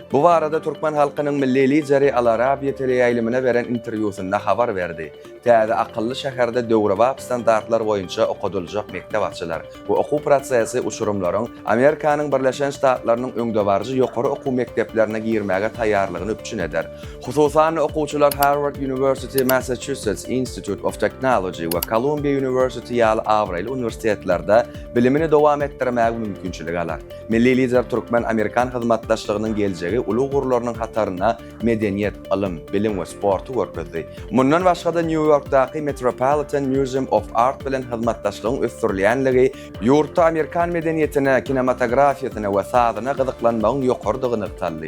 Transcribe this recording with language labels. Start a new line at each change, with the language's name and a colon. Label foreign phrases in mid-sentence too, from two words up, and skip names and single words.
Turkmen: Bu barada Türkmen halkynyň milli lideri Al-Arabiya teleýaýlymyna beren interwýusynda habar berdi. Täze akylly şäherde döwrebap standartlar boýunça okudyljak mekdep açylar. Bu okuw prosesi uçurumlaryň Amerikanyň Birleşen Ştatlarynyň öňde barjy ýokary okuw mekteplerine girmäge taýýarlygyny üçin eder. Hususan okuwçylar Harvard University, Massachusetts Institute of Technology we Columbia University ýaly awraly uniwersitetlerinde bilimini dowam etdirmäge mümkinçilik alar. Milli lider Türkmen Amerikan hyzmatdaşlygynyň geljegi uly gurularynyň hataryna medeniýet, ilim, bilim we sporty görkezdi. Mundan başga-da New Yorkdaky Metropolitan Museum of Art bilen hyzmatdaşlygyň ösdürilýänligi ýurtda Amerikan medeniýetine, kinematografiýasyna we sazyna gyzyklanmagyň ýokardygyny ýytaldy.